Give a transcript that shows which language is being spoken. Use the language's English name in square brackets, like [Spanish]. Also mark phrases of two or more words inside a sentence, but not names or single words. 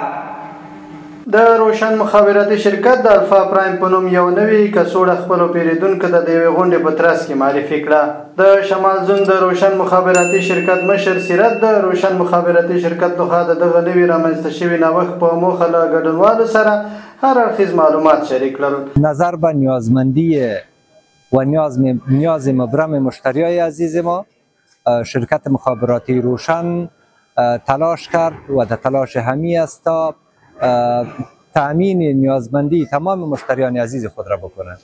[Pashto] د روشن مخابراتي شرکت د الفا پرایم په نوم یو نوی کڅوړه خپلو پیرودونکو ته د یوې غونډې په ترڅ کې معرفي کړه. د شمال زون د روشن مخابراتي شرکت مشر سیرت د روشن مخابراتي شرکت لخوا د دغه نوي رامنځته شوي نوښت په موخه له ګډونوالو سره هر اړخیز معلومات شریک کړل. [Persian] نظر به نیازمندی و نیاز مبرم مشتریای عزیز ما، شرکت مخابراتی روشن تلاش کرد و در تلاش همی است تا تأمین نیازمندی تمام مشتریان عزیز خود را بکنند.